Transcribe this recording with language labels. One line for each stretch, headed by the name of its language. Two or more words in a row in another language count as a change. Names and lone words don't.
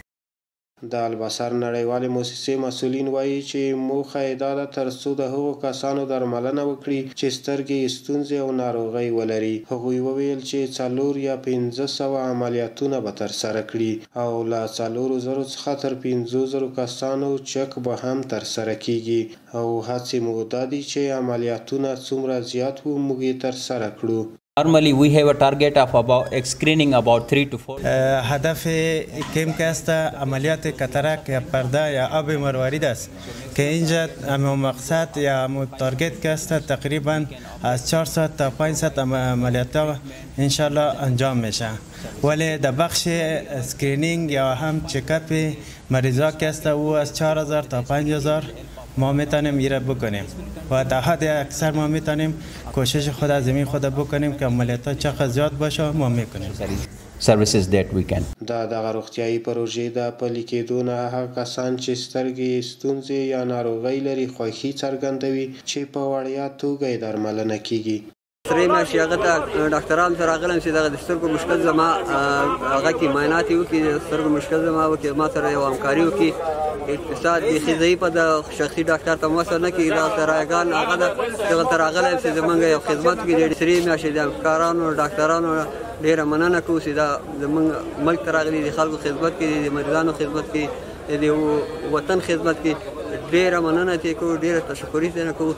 Pashto: د البصر نړیوالې موسسې مسؤلین وایي چې موخه یې دا ده تر څو د هغو کسانو درملنه وکړي چې سترګې ستونزې او ناروغۍ ولري. هغوی وویل چې 4 یا 500 عملیاتونه به ترسره کړي او له 4,000 څخه تر 5,000 کسانو چک به هم ترسره کیږي او هڅې مو دا دي چې عملیاتونه څومره زیات وو موږ یې ترسره کړو.
English: Normally we have a target of about screening about 3 to 4.
Persian: هدف کم که است عملیات کاتاراک یا پرده یا آب مروارید است که اینجا مقصد یا تارگت که است تقریبا از 400 تا 500 عملیات انشالله انجام میشه ولی در بخش اسکرینینگ یا هم چکاپ مریضا که است او از 4,000 تا 5,000 ما میتونیم ایره بکنیم و در حد اکثر ما میتونیم کوشش خود از زمین خود بکنیم که عملیات چقدر زیاد باشه ما میکنیم.
English: Services that we can.
Pashto: دغه روغتیايي پروژې د پلي کېدو نه هغه کسان چې سترګې ستونزې یا ناروغۍ لري خوښي څرګندوي چې په وړیا توګه یې درملنه کیږي. سرې میاشتې هغه ته ډاکټرانو ته راغلم چې دغه د سترګو مشکل زما هغه کې معاینات یې وکړي د سترګو مشکل زما وکړي ما سره یو همکاري وکړي اقتصاد بیخي ضعیفه د شخصي ډاکټر ته وصل نه کېږي دغلته رایګان هغه دغلته راغلی چې زمونږ یو خدمت وکړي د سرې میاشتې د همکارانو ډاکټرانو ډېره مننه کوو چې دا زمونږ ملک ته راغلي د خلکو خدمت کوي د مریضانو خدمت کوي د وطن خدمت کوي ډېره مننه ترې کوو ډېره تشکري ترې کوو.